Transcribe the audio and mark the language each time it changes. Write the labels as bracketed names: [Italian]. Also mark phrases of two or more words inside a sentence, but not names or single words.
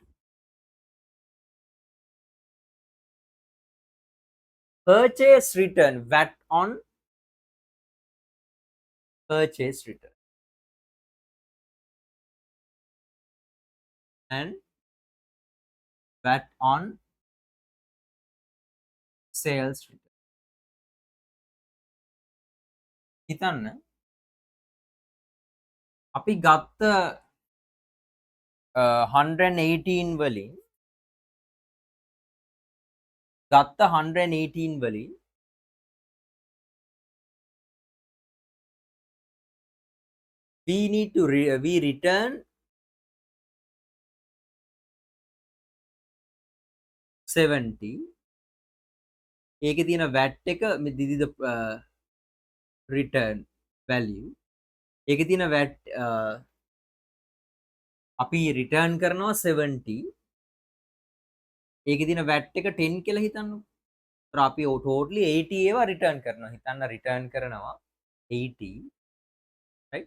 [English] Purchase return, VAT on purchase return. and VAT on sales return. [Sinhala] හිතන්න අපි ගත්ත 118 වලින් ගත්ත 118 වලින් [English] we need to we return 70. [Sinhala] ඒකේ තියෙන VAT එක [English] this is the return value. [Sinhala] ඒකේ තියෙන VAT අපි return කරනවා 70. ඒකේ තියෙන VAT එක 10 කියලා හිතන්නකො. ඒතර අපි totally 80 ඒවා return කරනවා. හිතන්න return කරනවා 80, right?